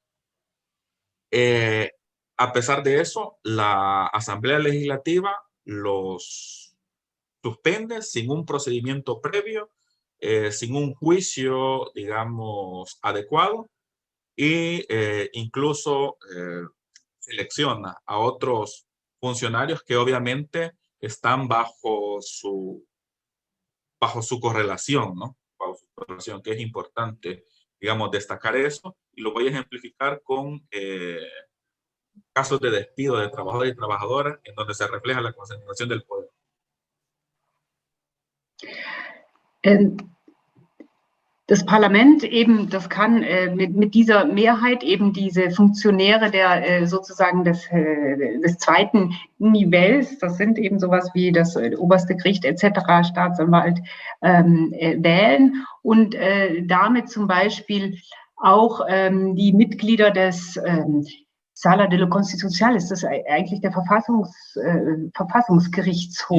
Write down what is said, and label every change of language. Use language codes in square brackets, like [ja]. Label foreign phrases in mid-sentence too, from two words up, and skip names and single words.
[es] A pesar de eso, la Asamblea Legislativa los suspende sin un procedimiento previo, sin un juicio, digamos, adecuado, y incluso selecciona a otros funcionarios que obviamente están bajo su correlación, ¿no? Bajo su correlación, que es importante, digamos, destacar eso, y lo voy a ejemplificar con casos de despido de trabajadores y trabajadoras en donde se refleja la concentración del poder. [de] Das Parlament eben, das kann mit dieser Mehrheit eben diese Funktionäre der sozusagen des zweiten Nivells, das sind eben sowas wie das oberste Gericht etc., Staatsanwalt, wählen und damit zum Beispiel auch die Mitglieder des Sala de lo Constitucional, ist das eigentlich der Verfassungsgerichtshof?